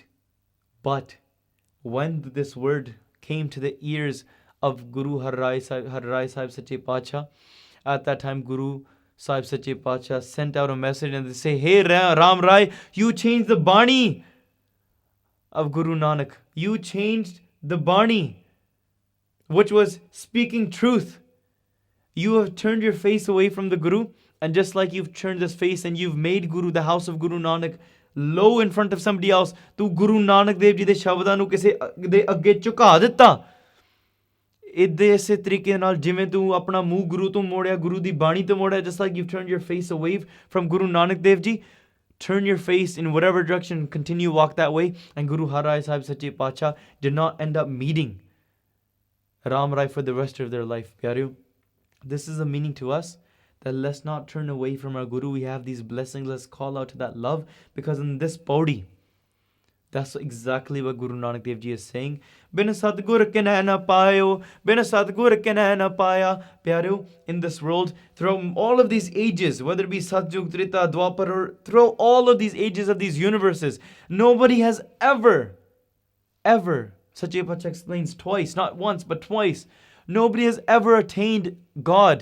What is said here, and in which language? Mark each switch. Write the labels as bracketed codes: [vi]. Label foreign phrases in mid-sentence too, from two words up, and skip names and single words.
[en] But when this word came to the ears of Guru Har Rai Sahib [pa] ਸੱਚੇ ਪਾਤਸ਼ਾਹ, [en] at that time Guru Sahib [pa] ਸੱਚੇ ਪਾਤਸ਼ਾਹ [en] sent out a message and they say, hey Raam Rai, you changed the Bani of Guru Nanak. You changed the Bani, which was speaking truth. You have turned your face away from the Guru, and just like you've turned this face and you've made Guru, the house of Guru Nanak, low in front of somebody else, [pa] ਤੂੰ ਗੁਰੂ ਨਾਨਕ ਦੇਵ ਜੀ ਦੇ ਸ਼ਬਦਾਂ ਨੂੰ ਕਿਸੇ ਦੇ ਅੱਗੇ ਝੁਕਾ ਦਿੱਤਾ. ਇਸੇ ਤਰੀਕੇ ਨਾਲ ਜਿਵੇਂ ਤੂੰ ਆਪਣਾ ਮੂੰਹ ਗੁਰੂ ਤੋਂ ਮੋੜਿਆ, ਗੁਰੂ ਦੀ ਬਾਣੀ ਤੋਂ ਮੋੜਿਆ, [en] just like you've turned your face away from Guru Nanak Dev Ji, turn your face in whatever direction, continue walk that way. And Guru Har Rai Sahib [pa] ਸੱਚੇ ਪਾਤਸ਼ਾਹ [en] did not end up meeting Raam Rai for the rest of their life. Pyareo, this is a meaning to us, that let's not turn away from our Guru. We have these blessings, let's call out to that love, because in this paudi, that's exactly what Guru Nanak Dev Ji is saying. [pa] ਬਿਨ ਸਤਿਗੁਰ ਕੇ ਨ ਪਾਇਓ, ਬਿਨ ਸਤਿਗੁਰ ਕੇ ਨ ਪਾਇਆ. [en] Pyareo, in this world, throughout all of these ages, whether it be Satyug, Trita, Dwapar, or throughout all of these ages of these universes, nobody has ever, [pa] ਸੱਚੇ ਪਾਤਸ਼ਾਹ [en] explains twice, not once, but twice, nobody has ever attained God.